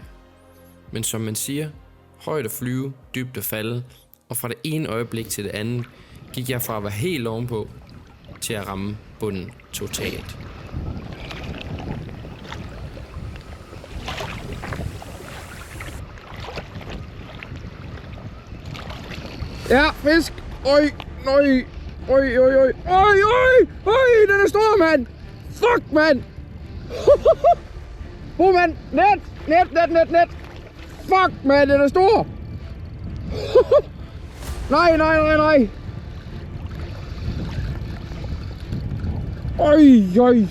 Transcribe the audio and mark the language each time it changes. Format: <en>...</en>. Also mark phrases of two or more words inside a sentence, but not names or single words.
<da>Men som man siger, højt at flyve, dybt at falde, og fra det ene øjeblik til det andet, gik jeg fra at være helt ovenpå, til at ramme bunden totalt. Ja, fisk. Oj, nøj. Oj, den er stor, mand. Fuck, mand. Mand. Net. Fuck, mand, den er stor. Nej. Oj.</da>